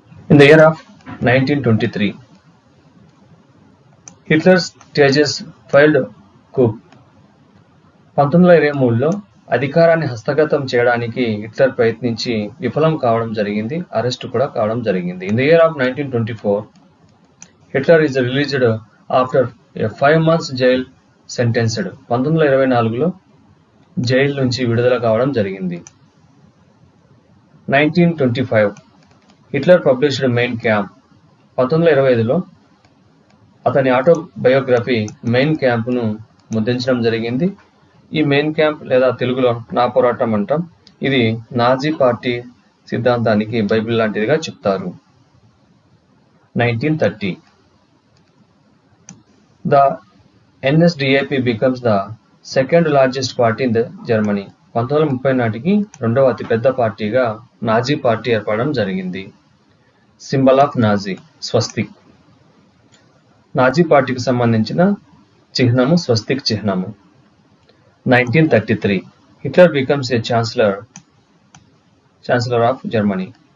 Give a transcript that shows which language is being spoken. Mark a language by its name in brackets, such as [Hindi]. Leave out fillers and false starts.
[English] In the year of 1923, Hitler stages failed coup. [Telugu] 1923లో అధికారాన్ని హస్తగతం చేయడానికి హిట్లర్ ప్రయత్నించి విఫలం కావడం జరిగింది. అరెస్ట్ కూడా కావడం జరిగింది. [English] In the year of 1924, Hitler is released after a 5 months jail sentenced. [Telugu] 1924లో jail నుంచి విడుదల కావడం జరిగింది. [English] 1925, Hitler published Mein Kampf. [Telugu] 1925లో అతని ఆటోబయోగ్రఫీ మెయిన్ క్యాంప్ను ముద్రించడం జరిగింది. ఈ మెయిన్ క్యాంప్ లేదా తెలుగులో నా పోరాటం అంటాం. ఇది నాజీ పార్టీ సిద్ధాంతానికి బైబిల్ లాంటిదిగా చెప్తారు. [English] 1930, the NSDAP becomes the second largest party in the Germany. [Telugu] 1930 నాటికి రెండవ అతిపెద్ద పార్టీగా నాజీ పార్టీ ఏర్పడడం జరిగింది. [English] Symbol of Nazi swastika. [Telugu] Nazi పార్టీకి సంబంధించిన చిహ్నము స్వస్తిక్ చిహ్నము. [English] 1933, Hitler becomes a chancellor of Germany.